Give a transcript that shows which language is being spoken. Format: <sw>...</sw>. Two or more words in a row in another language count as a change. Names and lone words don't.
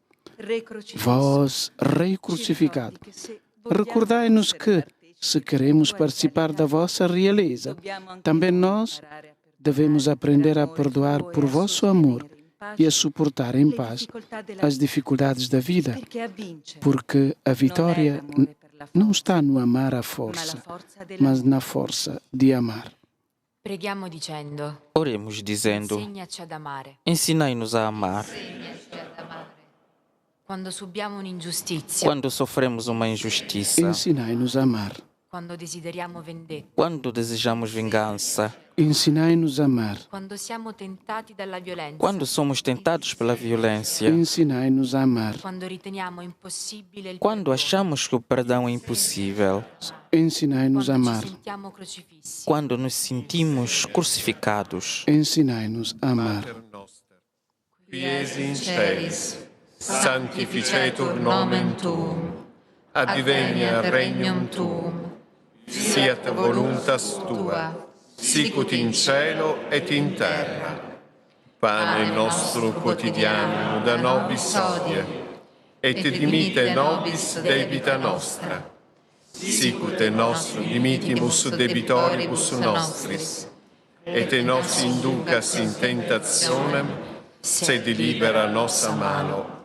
<pt>Vós, Rei crucificado, recordai-nos que, se queremos participar da vossa realeza, também nós devemos aprender a perdoar por vosso amor e a suportar em paz as dificuldades da vida, porque a vitória não está no amar à força, mas na força de amar.</pt> <it>Preghiamo dicendo:</it> <pt>Oremos dizendo:</pt> <it>Insegnaci ad amare.</it> <pt>ensinai-nos a amar.</pt> <it>Quando subiamo un'ingiustizia,</it> <pt>Quando sofremos uma injustiça, Ensinai-nos a amar.</pt> <it>quando desideriamo vendetta,</it> <pt>quando desejamos vingança, Ensinai-nos a amar.</pt> <it>quando siamo tentati dalla violenza,</it> <pt>quando somos tentados pela violência, Ensinai-nos a amar.</pt> <it>quando riteniamo impossibile il</it> <pt>quando</pt> <it>perdono,</it> <pt>achamos que o perdão é impossível, Ensinai-nos a</pt> <it>quando</it> <pt>amar.</pt> <it>ci sentiamo crocifissi,</it> <pt>quando nos sentimos crucificados. Ensinai-nos a amar.</pt> <la>Pater noster, qui es in celis, sanctificetur nomen tuum, adveniat regnum tuum, fiat voluntas tua, sicut in cielo et in terra. Pane nostrum quotidianum da nobis hodie, et dimitte nobis debita nostra, sicut et nos dimittimus debitoribus nostris, et nos inducas in tentationem, sed libera nos a malo.</la>